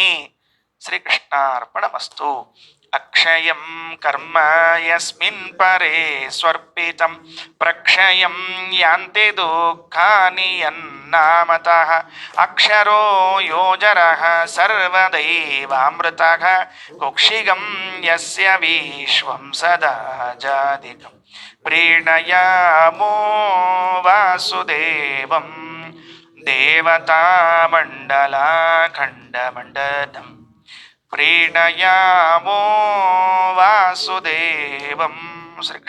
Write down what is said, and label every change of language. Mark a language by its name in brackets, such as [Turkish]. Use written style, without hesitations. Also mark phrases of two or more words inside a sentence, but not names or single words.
[Sanskrit] ಶ್ರೀಕೃಷ್ಣಾರ್ಪಣಮಸ್ತು. ಅಕ್ಷಯಂ ಕರ್ಮ ಯಸ್ಮಿನ್ ಪರೇ ಸ್ವರ್ಪಿತಂ ಪ್ರಕ್ಷಯಂ ಯಾಂತೆ ದುಃಖಾನಿ ಯನ್ನಾಮತಃ ಅಕ್ಷರೋ ಯೋಜರಃ ಸರ್ವದೈವಾಮೃತಃ ಕುಕ್ಷಿಗಂ ಯಸ್ಯ ವಿಶ್ವಂ ಸದಾ ಜಾದಿಕಂ ಪ್ರೀಣಯಾಮೋ ವಾಸುದೇವಂ ದೇವತಾ ಮಂಡಲ ಖಂಡಮಂಡಲಂ ಪ್ರೀಣಯಾಮೋ ವಾಸುದೇವಂ.